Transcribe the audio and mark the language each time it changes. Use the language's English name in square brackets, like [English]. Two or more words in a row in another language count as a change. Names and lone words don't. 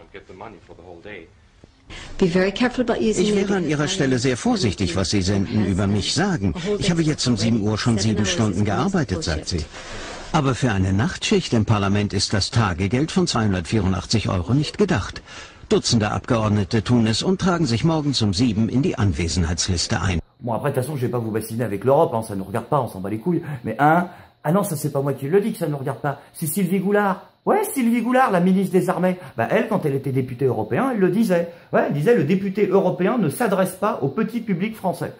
[German] Ich wäre an Ihrer Stelle sehr vorsichtig, was Sie senden, über mich sagen. Ich habe jetzt um 7 Uhr schon 7 Stunden gearbeitet, sagt sie. Aber für eine Nachtschicht im Parlament ist das Tagegeld von 284 € nicht gedacht. Dutzende Abgeordnete tun es und tragen sich morgens um 7 in die Anwesenheitsliste ein. [French] Bon, après, de toute façon, je vais pas vous bassiner avec l'Europe, hein, ça ne nous regarde pas, on s'en bat les couilles. Mais ah non, ça c'est pas moi qui le dis que ça ne nous regarde pas, c'est Sylvie Goulard. Ouais, Sylvie Goulard, la ministre des Armées. Bah, elle, quand elle était députée européenne, elle le disait. Ouais, elle disait, le député européen ne s'adresse pas au petit public français.